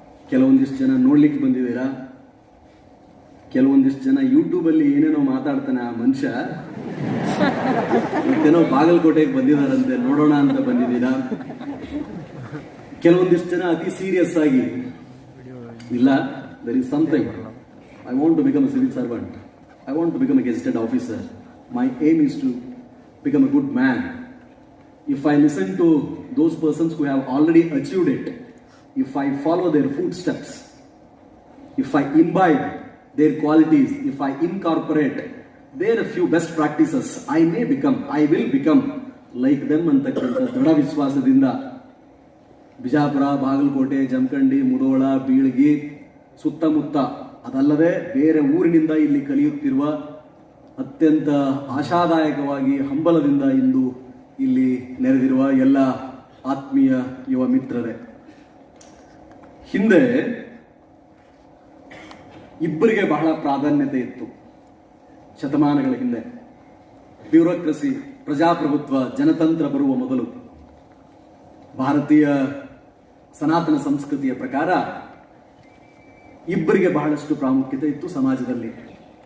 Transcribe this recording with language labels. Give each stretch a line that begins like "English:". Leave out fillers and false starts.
Kannada: ಕೆಲವೊಂದಿಷ್ಟು ಜನ ನೋಡ್ಲಿಕ್ಕೆ ಬಂದಿದ್ದೀರಾ, ಕೆಲವೊಂದಿಷ್ಟು ಜನ ಯೂಟ್ಯೂಬಲ್ಲಿ ಏನೇನೋ ಮಾತಾಡ್ತಾನೆ ಆ ಮನುಷ್ಯ, ಮತ್ತೇನೋ ಬಾಗಲಕೋಟೆಗೆ ಬಂದಿದ್ದಾರಂತೆ ನೋಡೋಣ ಅಂತ ಬಂದಿದ್ದೀರಾ. ಕೆಲವೊಂದಿಷ್ಟು ಜನ ಅತಿ ಸೀರಿಯಸ್ ಆಗಿ, ಇಲ್ಲ,
English: there is something. I want to become a civil servant. I want to become a gazetted officer. My aim is to become a good man. If I listen to those persons who have already achieved it, if I follow their footsteps, if I imbibe their qualities, if I incorporate their few best practices, I will become like them
Kannada: ಅಂತಕ್ಕಂಥ ದೃಢ ವಿಶ್ವಾಸದಿಂದ ಬಿಜಾಪುರ, ಬಾಗಲಕೋಟೆ, ಜಮಖಂಡಿ, ಮುಧೋಳ, ಬೀಳಗಿ ಸುತ್ತಮುತ್ತ, ಅದಲ್ಲದೆ ಬೇರೆ ಊರಿನಿಂದ ಇಲ್ಲಿ ಕಲಿಯುತ್ತಿರುವ ಅತ್ಯಂತ ಆಶಾದಾಯಕವಾಗಿ ಹಂಬಲದಿಂದ ಇಂದು ಇಲ್ಲಿ ನೆರೆದಿರುವ ಎಲ್ಲ ಆತ್ಮೀಯ ಯುವ ಮಿತ್ರರೇ, ಹಿಂದೆ ಇಬ್ಬರಿಗೆ ಬಹಳ ಪ್ರಾಧಾನ್ಯತೆ ಇತ್ತು. ಶತಮಾನಗಳ ಹಿಂದೆ ಬ್ಯೂರೋಕ್ರಸಿ, ಪ್ರಜಾಪ್ರಭುತ್ವ, ಜನತಂತ್ರ ಬರುವ ಮೊದಲು ಭಾರತೀಯ ಸನಾತನ ಸಂಸ್ಕೃತಿಯ ಪ್ರಕಾರ ಇಬ್ಬರಿಗೆ ಬಹಳಷ್ಟು ಪ್ರಾಮುಖ್ಯತೆ ಇತ್ತು ಸಮಾಜದಲ್ಲಿ.